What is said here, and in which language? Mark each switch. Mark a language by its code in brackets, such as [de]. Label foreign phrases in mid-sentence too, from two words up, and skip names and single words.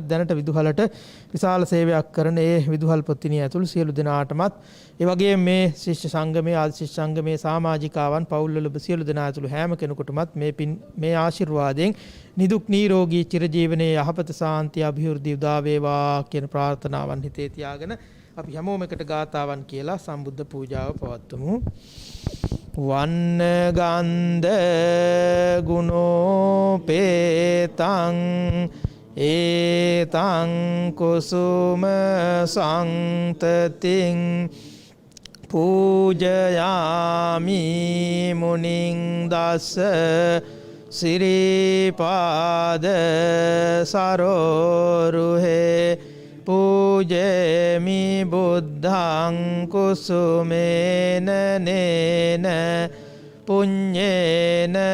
[si] දැනට විදුහලට විශාල සේවයක් කරන ඒ විදුහල් පොත්තිනිය ඇතුළු සියලු දෙනාටමත් ඒ වගේම මේ ශිෂ්‍ය සංගමයේ ආදි ශිෂ්‍ය සංගමයේ සමාජිකාවන් පවුල්වල සියලු දෙනා ඇතුළු හැම කෙනෙකුටමත් මේ පින් මේ ආශිර්වාදයෙන් නිදුක් නිරෝගී චිරජීවනයේ යහපත සාන්තිය අභිවෘද්ධිය උදා වේවා කියන ප්‍රාර්ථනාවන් හිතේ තියාගෙන අපි හැමෝම එකට ගාතාවන් කියලා සම්බුද්ධ පූජාව පවත්වමු. [pi] වන්න ගන්ධ ගුණෝපේතං ඒතං කුසුම සංතතින් පූජයාමි මුනිං දස්ස සිරිපාද සරෝරුහේ පූජේමි බුද්ධං කුසුමේන නේන පුඤ්ඤේන